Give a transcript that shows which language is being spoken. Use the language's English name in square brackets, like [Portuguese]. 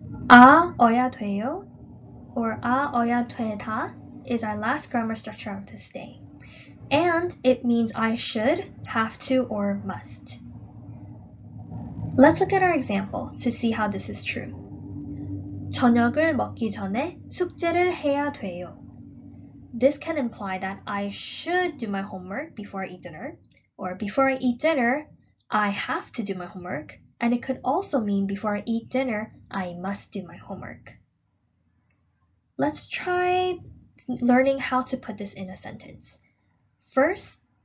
[English] 어야 돼요 or 어야 되다 is our last grammar structure of this day. And it means I should, have to, or must. Let's look at our example to see how this is true. [Korean] 저녁을 먹기 전에 숙제를 해야 돼요. [English] This can imply that I should do my homework before I eat dinner, or before I eat dinner, I have to do my homework, and it could also mean before I eat dinner, I must do my homework. Let's try learning how to put this in a sentence. First,